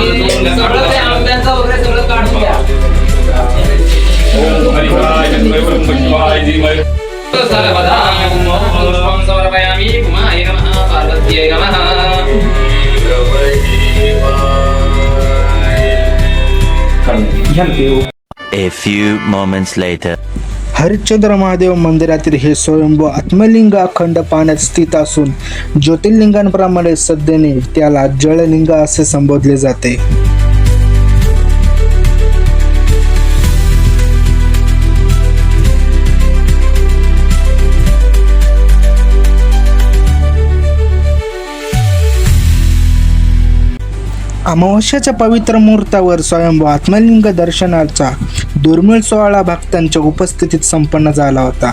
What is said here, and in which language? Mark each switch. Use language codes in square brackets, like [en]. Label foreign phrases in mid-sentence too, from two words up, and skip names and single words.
[mr] सगळं ते आंब्याचं वगैरे सगळं काढून घ्या. [sa] सर्वदा पुष्पं समर्पयामि. उमायै नमः. पार्वत्यै नमः. [en] A few moments later. [mr] हरिश्चंद्र महादेव मंदिरातील हे स्वयंभू आत्मलिंग अखंड पाण्यात स्थित असून ज्योतिर्लिंगांप्रमाणे श्रद्धेने त्याला जळलिंग असे संबोधले जाते. अमावस्याच्या पवित्र मुहूर्तावर स्वयंभू आत्मलिंग दर्शनाचा दुर्मिळ सोहळा भक्तांच्या उपस्थितीत संपन्न झाला होता.